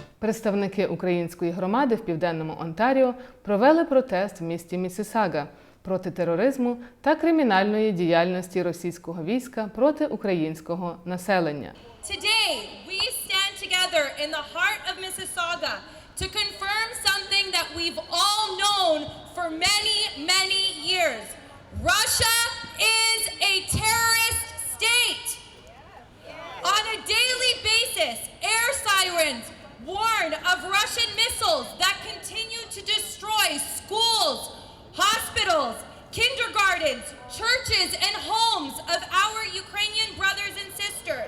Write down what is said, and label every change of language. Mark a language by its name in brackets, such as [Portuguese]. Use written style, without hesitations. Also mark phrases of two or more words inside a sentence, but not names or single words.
[Ukrainian] Представники української громади в Південному Онтаріо провели протест в місті Міссісага проти тероризму та кримінальної діяльності російського війська проти українського населення. [English] Today, we stand together in the heart of Mississauga to confirm something that we've all known for many, many years. Russia is a terrorist state. On a daily basis, air sirens warn of Russian missiles that continue to destroy schools, hospitals, kindergartens, churches, and homes of our Ukrainian brothers and sisters.